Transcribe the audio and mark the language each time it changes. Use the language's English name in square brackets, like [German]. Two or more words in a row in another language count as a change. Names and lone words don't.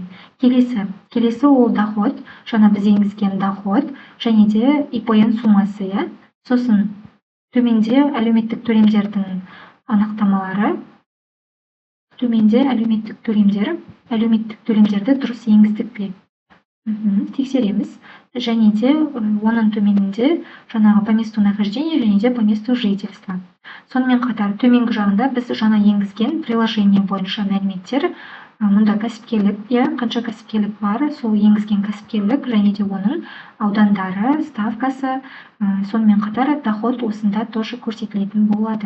[Kazakh] Келесі ол доход, жаңа біз енгізген доход, және де ИПН суммасы. Сосын төменде әлеуметтік төлемдердің анықтамалары. Төменде әлеуметтік төлемдерді дұрыс енгіздік бе. Тексереміз. Және де оның төменінде жаңағы [Russian] по месту нахождения [Kazakh] және де [Russian] по месту жительства. [Kazakh] Сонымен қатар төменгі жағында біз жаңа енгізген приложение бойынша мәліметтер. Мұнда кәсіпкерлік, қанша кәсіпкерлік бар, сол енгізген кәсіпкерлік және де оның аудандары, ставкасы, сонымен қатар доход осында тоже көрсетілетін болады.